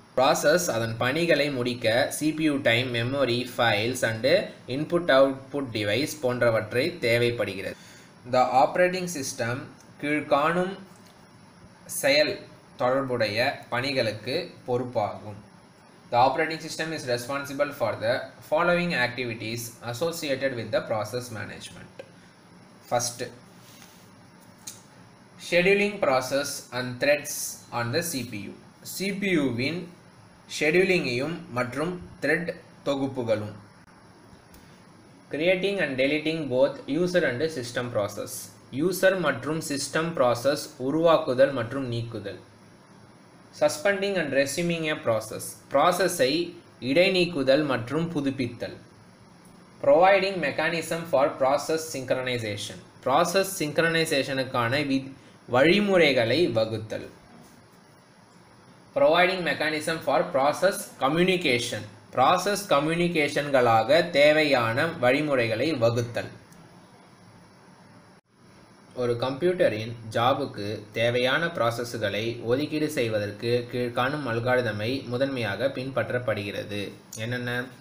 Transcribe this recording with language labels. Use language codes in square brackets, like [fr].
[ta] Process அதன் பணிகளை முடிக்க CPU time, memory, files and input output device போன்றவற்றை தேவைப்படுகிறது. இந்த ஆப்ரேட்டிங் சிஸ்டம் கீழ்காணும் செயல் தொடர்புடைய பணிகளுக்கு பொறுப்பாகும். [en] The operating system is responsible for the following activities associated with the process management. First, scheduling process and threads on the CPU. [ta] CPU-வின் scheduling-ஐயும் மற்றும் thread தொகுப்புகளும். [en] Creating and deleting both user and system process. [ta] User மற்றும் system process உருவாக்குதல் மற்றும் நீக்குதல். [en] Suspending and resuming a process. [ta] ப்ராசஸை இடைநீக்குதல் மற்றும் புதுப்பித்தல். [en] Providing mechanism for process synchronization. [ta] Process சிங்க்ரனைசேஷனுக்கான வழிமுறைகளை வகுத்தல். [en] Providing mechanism for process communication. [ta] Process கம்யூனிகேஷன்களாக தேவையான வழிமுறைகளை வகுத்தல். ஒரு கம்ப்யூட்டரின் ஜாபுக்கு தேவையான ப்ராசஸ்களை ஒதுக்கீடு செய்வதற்கு கீழ்காணும் அல்காரிதமை முதன்மையாக பின்பற்றப்படுகிறது. என்னென்ன?